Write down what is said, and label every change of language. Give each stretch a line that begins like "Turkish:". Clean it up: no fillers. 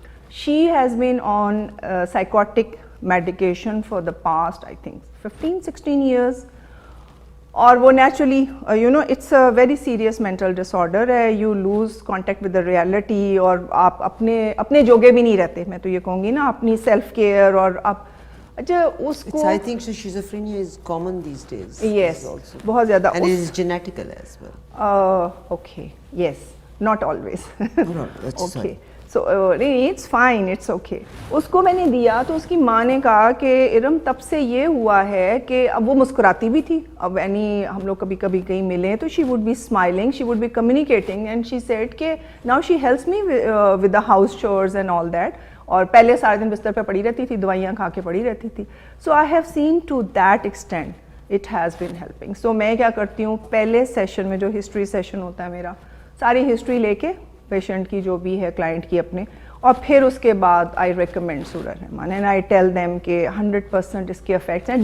English: She has been on psychotic medication for the past I think 15-16 years. اور وہ naturally you know it's a very serious mental disorder ہے, you lose contact with the reality,
Urdu: اور آپ اپنے جوگے بھی نہیں رہتے. میں تو یہ کہوں گی نا, اپنی سیلف کیئر, اور آپ اچھا اس کو
English: I think so schizophrenia is common these days.
Urdu: Yes, بہت زیادہ.
English: And it is genetical as well. Okay, yes, not always. No, that's okay. fine. So it's fine, it's okay.
Urdu: اس کو میں نے دیا تو اس کی ماں نے کہا کہ ارم تب سے یہ ہوا ہے کہ اب وہ مسکراتی بھی تھی. اب یعنی ہم لوگ کبھی کبھی کہیں ملیں تو
English: she would be smiling, she would be communicating, and she said کہ now she helps me with the house chores and all that.
Urdu: اور پہلے سارے دن بستر پہ پڑی رہتی تھی, دوائیاں کھا کے پڑی رہتی تھی.
English: So I have seen to that extent it has been helping.
Urdu: سو میں کیا کرتی ہوں, پہلے سیشن میں جو ہسٹری سیشن ہوتا ہے میرا, ساری ہسٹری لے کے پیشنٹ کی جو بھی ہے کلائنٹ کی اپنے, اور پھر اس کے بعد
English: I recommend سورہ رحمان and I tell them
Urdu: کہ 100% اس کے افیکٹس ہیں.